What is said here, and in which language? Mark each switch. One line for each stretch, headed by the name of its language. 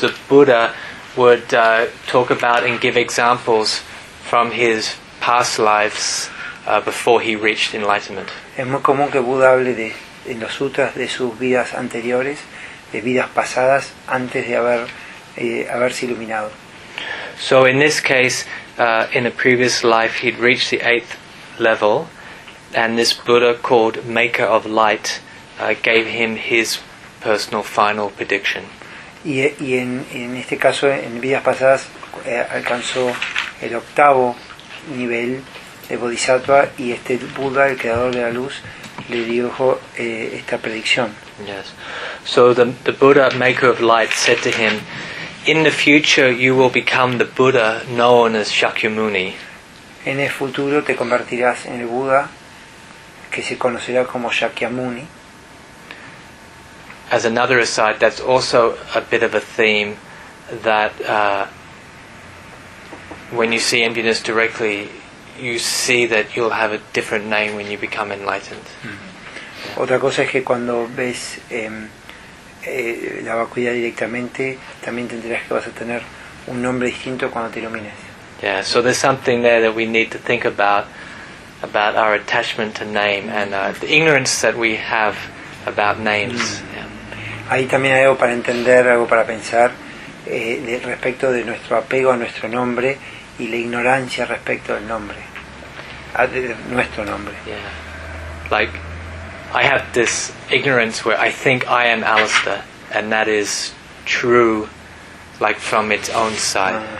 English: The Buddha would talk about and give examples from his past lives before he reached enlightenment.
Spanish: Es muy común que Buda hable de en los sutras de sus vidas anteriores, de vidas pasadas, antes de haber haberse iluminado.
English: So in this case, in a previous life, he'd reached the eighth level, and this Buddha called Maker of Light gave him his personal final prediction.
Spanish: Y en este caso, en vidas pasadas, alcanzó el octavo nivel de Bodhisattva, y este Buda, el creador de la luz, le dijo esta predicción.
English: Yes. So the Buddha, Maker of Light, said to him, "In the future, you will become the Buddha known as Shakyamuni."
Spanish: En el futuro te convertirás en el Buda que se conocerá como Shakyamuni.
English: As another aside, that's also a bit of a theme that when you see emptiness directly, you see that you'll have a different name when you become enlightened. Mm-hmm.
Spanish: Otra cosa es que cuando ves la vacuidad directamente, también tendrás que vas a tener un nombre distinto cuando te ilumines.
English: Yeah, so there's something there that we need to think about our attachment to name and the ignorance that we have about names. Yeah.
Spanish: Ahí también hay algo para entender, algo para pensar respecto de nuestro apego a nuestro nombre y la ignorancia respecto del nombre, nuestro nombre.
English: Yeah. Like, I have this ignorance where I think I am Alistair, and that is true, like from its own side.